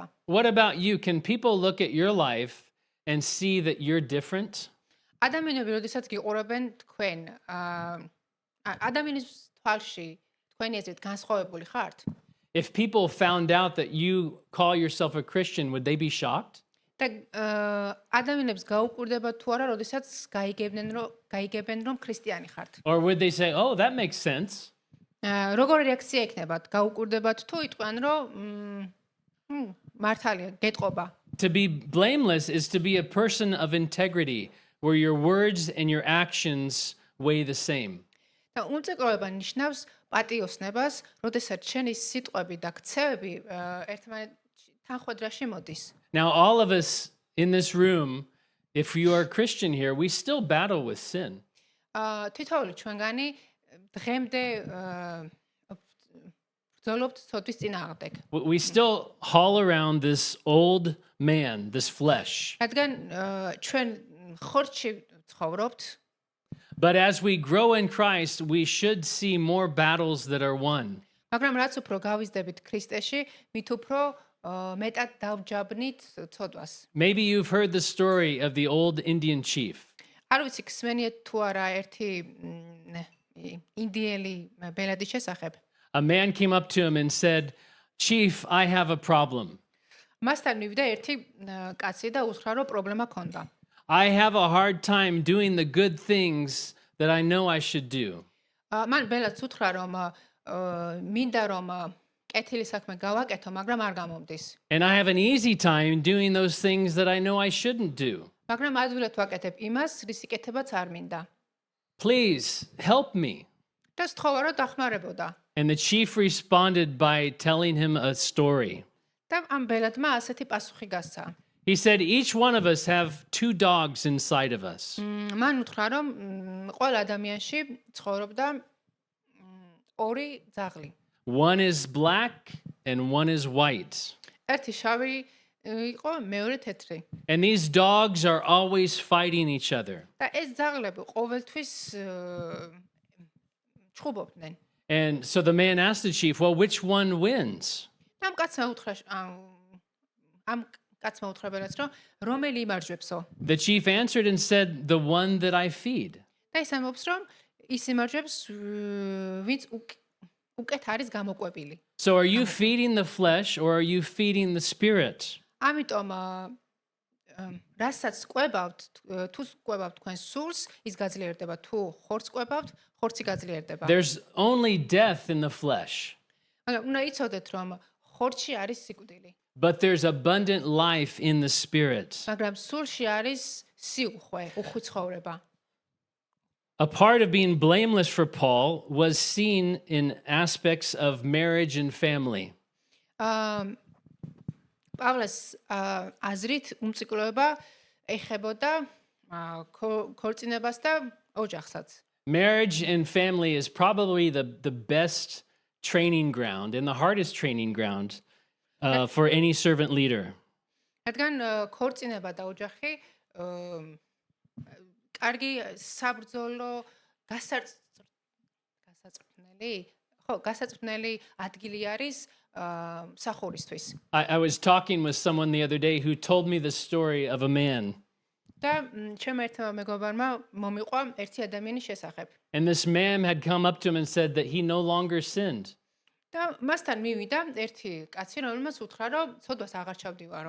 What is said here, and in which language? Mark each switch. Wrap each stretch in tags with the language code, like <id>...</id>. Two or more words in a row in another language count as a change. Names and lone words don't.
<en>What about you? Can people look at your life and see that you're different?</en> <ka>ადამიანები როდესაც გიყურებენ თქვენ ადამიანის თვალში თქვენი აზრით განსხვავებული ხართ?</ka> <en>If people found out that you call yourself a Christian, would they be shocked?</en> <ka>და ადამიანებს გაუკვირდება თუ არა, როდესაც გაიგებენ რომ ქრისტიანი ხართ.</ka> <en>Or would they say, oh, that makes sense?</en> <ka>როგორი რეაქცია ექნებათ? გაუკვირდებათ თუ იტყვიან რომ მართალია, გეტყობა.</ka> <en>To be blameless is to be a person of integrity, where your words and your actions weigh the same.</en> <ka>და უმწიკროება ნიშნავს პატიოსნებას, როდესაც შენი სიტყვები და ქცევები ერთმანეთში თანხვედრაში მოდის.</ka> <en>Now, all of us in this room, if you are a Christian here, we still battle with sin.</en> <ka>თითოეული ჩვენგანი დღემდე ბრძოლობთ ცოდვის წინააღმდეგ.</ka> <en>We still haul around this old man, this flesh.</en> <ka>რადგან ჩვენ ხორცში ცხოვრობთ,</ka> <en>But as we grow in Christ, we should see more battles that are won.</en> <ka>მაგრამ რაც უფრო გავიზრდებით ქრისტეში, მით უფრო მეტად დავჯაბნით ცოდვას.</ka> <en>Maybe you've heard the story of the old Indian chief.</en> <ka>არ ვიცი, გსმენიეთ თუ არა ერთი ინდიელი ბელადის შესახებ.</ka> <en>A man came up to him and said, "Chief, I have a problem.</en> <ka>მასთან მივიდა ერთი კაცი და უთხრა, რომ პრობლემა ქონდა.</ka> <en>I have a hard time doing the good things that I know I should do."</en> <ka>მან ბელადს უთხრა, რომ მინდა რომ კეთილი საქმე გავაკეთო, მაგრამ არ გამომდის.</ka> <en>And I have an easy time doing those things that I know I shouldn't do.</en> <ka>მაგრამ ადვილად ვაკეთებ იმას, რის სიკეთებაც არ მინდა.</ka> <en>Please help me.</en> <ka>და სთხოვა, რომ დახმარებოდა.</ka> <en>And the chief responded by telling him a story.</en> <ka>და ამ ბელადმა ასეთი პასუხი გასცა.</ka> <en>He said, each one of us have two dogs inside of us.</en> <ka>მან უთხრა, რომ ყველა ადამიანში ცხოვრობდა ორი ძაღლი.</ka> <en>One is black and one is white.</en> <ka>ერთი შავი იყო, მეორე თეთრი.</ka> <en>And these dogs are always fighting each other.</en> <ka>და ეს ძაღლები ყოველთვის ჭუბობდნენ.</ka> <en>And so the man asked the chief, well, which one wins?</en> <ka>და ამ კაცმა უთხრა ბელადს, რომ რომელი იმარჯვებსო?</ka> <en>The chief answered and said, the one that I feed.</en> <ka>და ის ამბობს, რომ ის იმარჯვებს, ვინც უკეთ არის გამოკვებილი.</ka> <en>So are you feeding the flesh or are you feeding the spirit?</en> <ka>ამიტომ რასაც ყვებავთ, თუ ყვებავთ თქვენ სულს, ის გაძლიერდება, თუ ხორცს ყვებავთ, ხორცი გაძლიერდება.</ka> <en>There's only death in the flesh,</en> <ka>მაგრამ უნდა იცოდეთ, რომ ხორცში არის სიკვდილი,</ka> <en>but there's abundant life in the spirit.</en> <ka>მაგრამ სულში არის სიუხვე, უხვი ცხოვრება.</ka> <en>A part of being blameless for Paul was seen in aspects of marriage and family.</en> <ka>პავლეს აზრით უმწიკროება ეხებოდა ქორწინებას და ოჯახსაც.</ka> <en>Marriage and family is probably the best training ground and the hardest training ground for any servant leader.</en> <ka>რადგან ქორწინება და ოჯახი კარგი საბრძოლო გასაწრფნელი ადგილი არის სახურისთვის.</ka> <en>I was talking with someone the other day who told me the story of a man.</en> <ka>და ჩემ ერთმა მეგობარმა მომიყვა ერთი ადამიანის შესახებ.</ka> <en>And this man had come up to him and said that he no longer sinned.</en> <ka>და მასთან მივიდა ერთი კაცი, რომელმაც უთხრა, რომ ცოდვას აღარ ჩავდივარო.</ka>